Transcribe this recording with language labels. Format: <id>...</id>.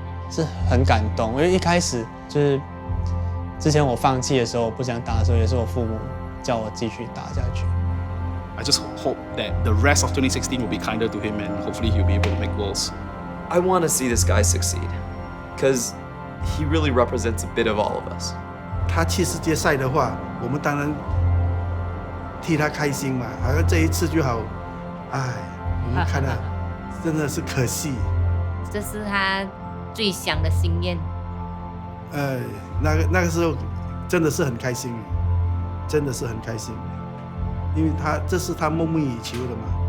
<zh>是很感动，因为一开始就是之前我放弃的时候，我不想打的时候，也是我父母叫我继续打下去。</zh> <en>I just hope that the rest of 2016 will be kinder to him and hopefully he'll be able to make Worlds. I want to see this guy succeed, because he really represents a bit of all of us.</en> <zh>他去世界赛的话，我们当然替他开心嘛。好像这一次就好，我们看了真的是可惜。这是他最想的心愿。那个时候真的是很开心，真的是很开心，因为这是他梦寐以求的嘛。</zh>